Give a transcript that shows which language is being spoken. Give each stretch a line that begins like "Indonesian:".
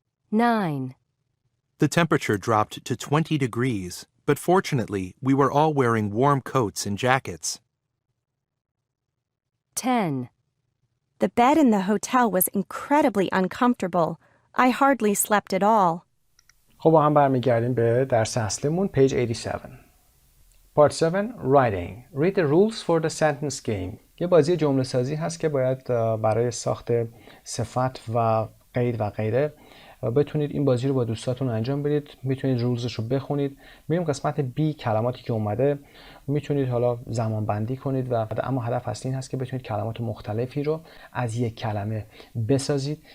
English: 9. The temperature dropped to 20 degrees, but fortunately we were all wearing warm coats and jackets. 10. The bed in the hotel was incredibly uncomfortable. I hardly slept at all.
Persian: خب با هم برمیگردیم به درس اصلیمون.
English: page 87. Part 7. Writing. Read the rules for the sentence game.
Persian: یه بازی جمله سازی هست که باید برای ساخت صفت و قید و غیره بتونید این بازی رو با دوستاتون انجام بدید. میتونید رولزش رو بخونید. میریم قسمت B. کلماتی که اومده میتونید حالا زمان بندی کنید و اما هدف اصلی این هست که بتونید کلمات مختلفی رو از یک کلمه بسازید.